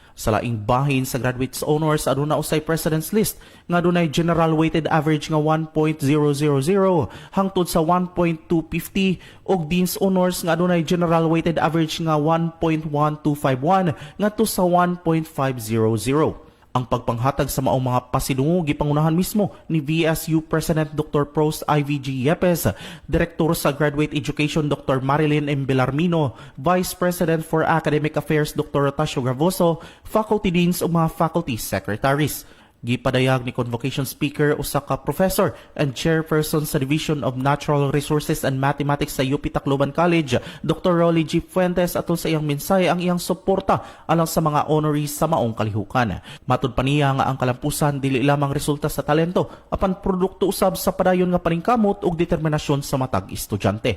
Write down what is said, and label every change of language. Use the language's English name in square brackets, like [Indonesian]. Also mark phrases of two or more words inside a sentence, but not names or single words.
[Cebuano] Sa laing bahin sa Graduates Honors aduna usay President's List nga adunay General Weighted Average nga 1.000 hangtod sa 1.250 ug Dean's Honors nga adunay General Weighted Average nga 1.1251 ngadto sa 1.500. Ang pagpanghatag sa maong mga pasidungo gipangunahan mismo ni VSU President Dr. Pros IVG Yepes, Direktor sa Graduate Education Dr. Marilyn M. Belarmino, Vice President for Academic Affairs Dr. Rotasio Gravoso, [English] Faculty Deans [Cebuano] o mga [English] Faculty Secretaries. [Cebuano] Gipadayag ni [English] Convocation Speaker [Cebuano] usa ka [English] Professor and Chairperson [Cebuano] sa Division of Natural Resources and Mathematics sa UP Tacloban College, Dr. Rolly G. Fuentes atol sa iyang mensahe ang iyang suporta alang sa mga honorees sa maong kalihukan. Matud pa niya nga ang kalampusan dili lamang resulta sa talento apan produkto usab sa padayon nga paningkamot ug determinasyon sa matag estudyante.